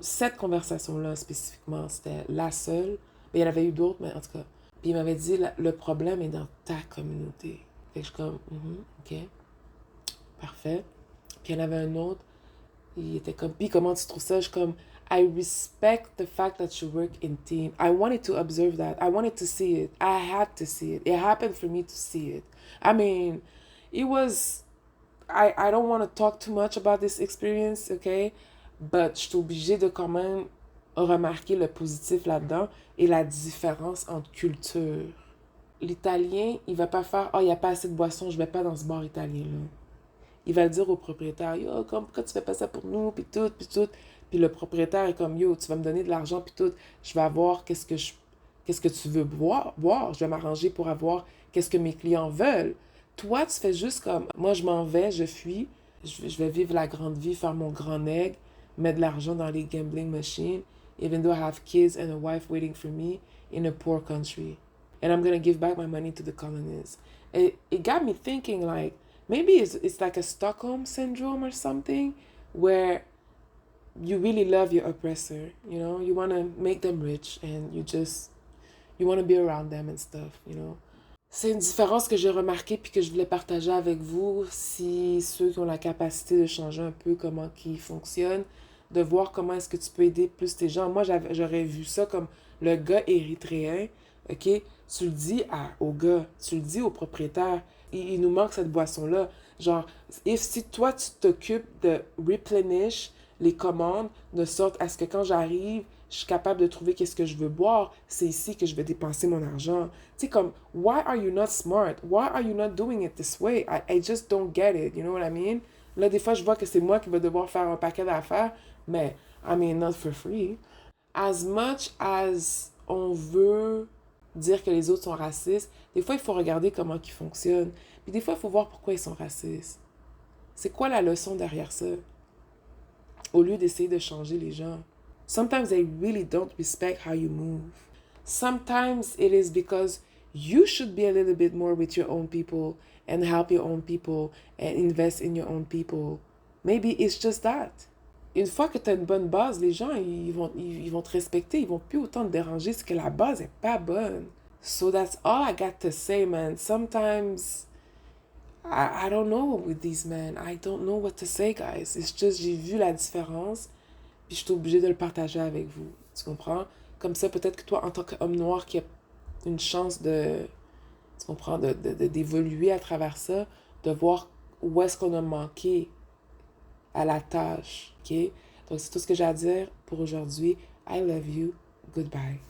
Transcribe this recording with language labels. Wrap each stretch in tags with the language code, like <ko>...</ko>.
<fr>Cette conversation-là, spécifiquement, c'était la seule. Mais il y en avait eu d'autres, mais en tout cas. Puis il m'avait dit, le problème est dans ta communauté. Fait que je suis comme, ok, parfait. Puis il y en avait un autre, il était comme, puis comment tu trouves ça? Je suis comme,</fr> <en>I respect the fact that you work in team. I wanted to observe that. I wanted to see it. I had to see it. It happened for me to see it. I mean, it was... I don't want to talk too much about this experience, okay? But</en> <fr>je suis obligée de quand même remarquer le positif là-dedans et la différence entre cultures. L'italien, il va pas faire, oh, il n'y a pas assez de boissons, je vais pas dans ce bar italien-là. Il va le dire au propriétaire, yo, pourquoi tu fais pas ça pour nous, puis tout, puis tout. Puis le propriétaire est comme, yo, tu vas me donner de l'argent, puis tout. Je vais avoir qu'est-ce que tu veux boire. Je vais m'arranger pour avoir qu'est-ce que mes clients veulent. Toi, tu fais juste comme, moi, je m'en vais, je fuis, je vais vivre la grande vie, faire mon grand nègre, mettre de l'argent dans les gambling machines,</fr> <en>even though I have kids and a wife waiting for me in a poor country. And I'm gonna give back my money to the colonists. It got me thinking, like, maybe it's like a Stockholm syndrome or something, where you really love your oppressor, you know? You want to make them rich and you want to be around them and stuff, you know?</en> <fr>C'est une différence que j'ai remarquée puis que je voulais partager avec vous, si ceux qui ont la capacité de changer un peu comment ils fonctionnent, de voir comment est-ce que tu peux aider plus tes gens. Moi, j'aurais vu ça comme le gars érythréen, ok? Tu le dis au gars, tu le dis au propriétaire, il nous manque cette boisson-là. Genre, si toi, tu t'occupes de replenish les commandes de sorte à ce que quand j'arrive, je suis capable de trouver qu'est-ce que je veux boire, c'est ici que je vais dépenser mon argent. Tu sais, comme,</fr> <en>why are you not smart? Why are you not doing it this way? I just don't get it, you know what I mean?</en> <fr>Là, des fois, je vois que c'est moi qui vais devoir faire un paquet d'affaires, mais,</fr> <en>I mean, not for free. As much as</en> <fr>on veut dire que les autres sont racistes, des fois, il faut regarder comment ils fonctionnent. Puis des fois, il faut voir pourquoi ils sont racistes. C'est quoi la leçon derrière ça? Au lieu d'essayer de changer les gens.</fr> <en>Sometimes they really don't respect how you move. Sometimes it is because you should be a little bit more with your own people and help your own people and invest in your own people. Maybe it's just that.</en> <fr>Une fois que tu as une bonne base, les gens, ils vont te respecter. Ils vont plus autant te déranger. C'est que la base est pas bonne.</fr> <en>So that's all I got to say, man. Sometimes I don't know with these men. I don't know what to say, guys. It's just,</en> <fr>j'ai vu la différence, puis je suis obligée de le partager avec vous. Tu comprends? Comme ça, peut-être que toi, en tant qu'homme noir qui a une chance de, tu comprends, d'évoluer à travers ça, de voir où est-ce qu'on a manqué à la tâche, ok? Donc, c'est tout ce que j'ai à dire pour aujourd'hui.</fr> <en>I love you. Goodbye.</en>